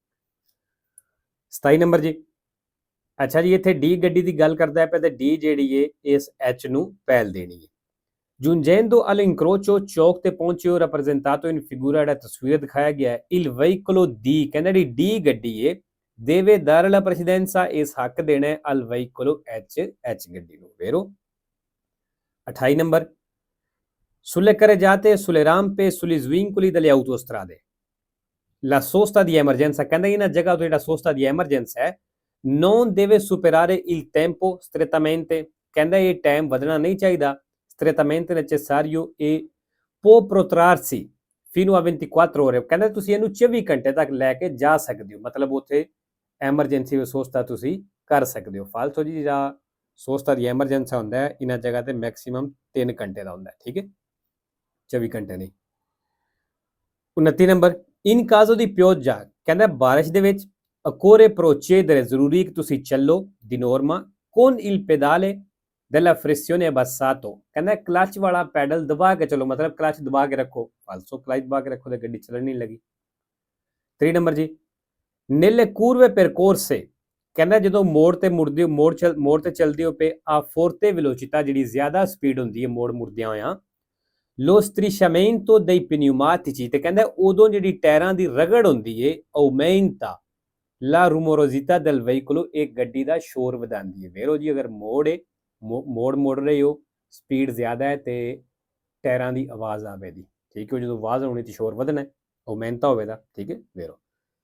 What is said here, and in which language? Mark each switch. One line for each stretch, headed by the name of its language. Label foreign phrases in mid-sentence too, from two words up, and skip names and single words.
Punjabi: 27 ਨੰਬਰ ਜੀ, ਅੱਛਾ ਜੀ, ਇੱਥੇ ਡੀ ਗੱਡੀ ਦੀ ਗੱਲ ਕਰਦਾ ਪਿਆ ਤੇ ਡੀ ਜਿਹੜੀ ਏ ਇਸ ਐਚ ਨੂੰ ਪਹਿਲ ਦੇਣੀ ਹੈ।
Italian: giungendo all'incrocio,
Punjabi: ਚੌਕ ਤੇ ਪਹੁੰਚੇ ਹੋ,
Italian: rappresentato in figura,
Punjabi: ਜਿਹੜਾ ਤਸਵੀਰ ਦਿਖਾਇਆ ਗਿਆ ਹੈ,
Italian: il veicolo D,
Punjabi: ਕਹਿੰਦਾ ਜਿਹੜੀ ਡੀ ਗੱਡੀ ਏ,
Italian: deve dare la precedenza,
Punjabi: ਇਸ ਹੱਕ ਦੇਣਾ ਹੈ
Italian: al veicolo H,
Punjabi: ਐਚ ਗੱਡੀ ਨੂੰ। ਵੇਰੋ। 28 ਨੰਬਰ,
Italian: sulle carreggiate, sulle rampe, sugli svincoli delle autostrade, la sosta di emergenza,
Punjabi: ਕਹਿੰਦਾ ਇਹਨਾਂ ਜਗ੍ਹਾ ਤੋਂ ਜਿਹੜਾ
Italian: sosta di emergenza ਹੈ, non deve superare il tempo strettamente,
Punjabi: ਕਹਿੰਦਾ ਇਹ ਟਾਈਮ ਵਧਣਾ ਨਹੀਂ ਚਾਹੀਦਾ,
Italian: strettamente necessario, e può protrarsi fino a 24 ore,
Punjabi: ਕਹਿੰਦਾ ਤੁਸੀਂ ਇਹਨੂੰ 24 ਘੰਟੇ ਤੱਕ ਲੈ ਕੇ ਜਾ ਸਕਦੇ ਹੋ, ਮਤਲਬ ਉੱਥੇ ਐਮਰਜੈਂਸੀ ਵਿੱਚ ਸੋਸਤਾ ਤੁਸੀਂ ਕਰ ਸਕਦੇ ਹੋ। ਫਾਲਤੂ ਜੀ ਜਿਹੜਾ ਸੋਸਤਾ ਦੀ ਐਮਰਜੈਂਸੀ ਹੁੰਦਾ ਹੈ ਇਹਨਾਂ ਜਗ੍ਹਾ ਤੇ ਮੈਕਸਿਮਮ 3 ਘੰਟੇ ਦਾ ਹੁੰਦਾ ਹੈ, ਠੀਕ ਹੈ, 24 ਘੰਟੇ ਨਹੀਂ। 29 ਨੰਬਰ,
Italian: in caso di pioggia,
Punjabi: ਕਹਿੰਦਾ ਬਾਰਿਸ਼ ਦੇ ਵਿੱਚ,
Italian: occorre procedere,
Punjabi: ਜ਼ਰੂਰੀ ਕਿ ਤੁਸੀਂ ਚੱਲੋ,
Italian: di norma, con il pedale della flessione abbassato,
Punjabi: ਕਹਿੰਦਾ ਕਲਚ ਵਾਲਾ ਪੈਡਲ ਦਬਾ ਕੇ ਚਲੋ, ਮਤਲਬ ਕਲਚ ਦਬਾ ਕੇ ਰੱਖੋ, ਫਾਲਸੋ ਕਲਚ ਦਬਾ ਕੇ ਰੱਖੋ ਤੇ ਗੱਡੀ ਚੱਲਣ ਨਹੀਂ ਲੱਗੀ। 3 ਨੰਬਰ ਜੀ,
Italian: nelle curve percorse,
Punjabi: ਕਹਿੰਦਾ ਜਦੋਂ ਮੋੜ ਤੇ ਮੁੜਦੇ ਹੋ, ਮੋੜ ਤੇ ਚੱਲਦੇ ਹੋ ਪਏ, ਆ
Italian: forte velocità,
Punjabi: ਜਿਹੜੀ ਜ਼ਿਆਦਾ ਸਪੀਡ ਹੁੰਦੀ ਹੈ ਮੋੜ ਮੁੜਦਿਆਂ ਹੋਇਆਂ,
Italian: lo strisciamento dei pneumatici,
Punjabi: ਤੇ ਕਹਿੰਦਾ ਉਦੋਂ ਜਿਹੜੀ ਟਾਇਰਾਂ ਦੀ ਰਗੜ ਹੁੰਦੀ ਏ,
Italian: aumenta la rumorosità del veicolo,
Punjabi: ਇੱਕ ਗੱਡੀ ਦਾ ਸ਼ੋਰ ਵਧਾਉਂਦੀ ਹੈ। ਵੇਰੋ ਜੀ, ਅਗਰ ਮੋੜ ਮੁੜ ਰਹੇ ਹੋ, ਸਪੀਡ ਜ਼ਿਆਦਾ ਹੈ ਤੇ ਟਾਇਰਾਂ ਦੀ ਆਵਾਜ਼ ਆਵੇਗੀ, ਠੀਕ ਹੈ, ਜਦੋਂ ਆਵਾਜ਼ ਆਉਣੀ ਤੇ ਸ਼ੋਰ ਵਧਣਾ, aumenta ਹੋਵੇਗਾ, ਠੀਕ ਹੈ ਵੇਰੋ।